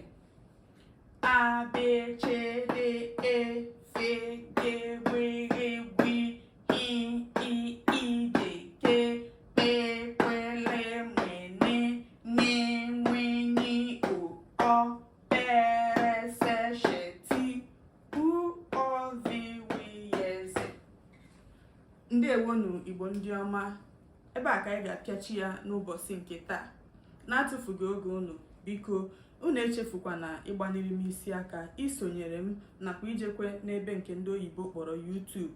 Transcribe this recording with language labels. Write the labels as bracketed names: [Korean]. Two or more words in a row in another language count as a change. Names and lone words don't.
[Igbo] A B C D E F G W Gwi I J K P Q L M N N N O P R S Sh T U O V W Z. Ndewonu Igbo ndị ọma. Ebe a ka anyị ga-apịachi ya n'ụbọchị nke taa. Na-atụfughị oge unu, biko unu echefukwa na ịgbaniri m isi aka isonyere m nakwa ijekwe n'ebe nke ndị oyibo kpọrọ YouTube.